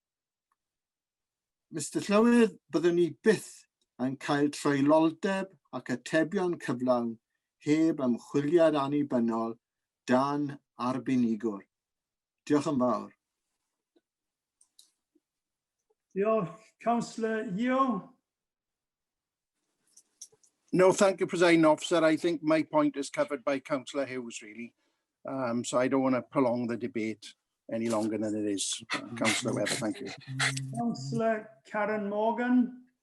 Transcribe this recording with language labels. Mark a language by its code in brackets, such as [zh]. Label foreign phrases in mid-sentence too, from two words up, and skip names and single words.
[cy] Mr Llywydd, byddwn ni byth yn cael troeloldeb ac atebion cyflawn heb ymchwiliad annibynnol dan arbenigwr. Diolch yn fawr. Diolch. [en] Councillor Yeo. No, thank you, Presiding Officer. I think my point is covered by Councillor Hughes, really. So I don't want to prolong the debate any longer than it is. Councillor Webber, thank you. Councillor Karen Morgan.